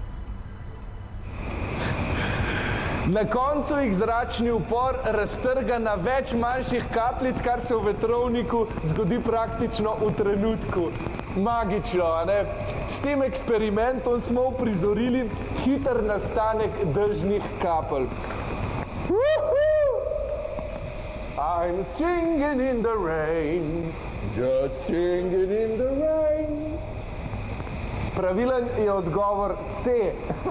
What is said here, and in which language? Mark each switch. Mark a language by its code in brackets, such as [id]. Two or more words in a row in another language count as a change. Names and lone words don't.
[sl] Na koncu jih zračni upor raztrga na več manjših kapljic, kar se v vetrovniku zgodi praktično v trenutku. Magično, a ne? S tem eksperimentom smo uprizorili hiter nastanek dežnih kapelj. [en] I'm singing in the rain, just singing in the rain. [sl] Pravilen je odgovor C.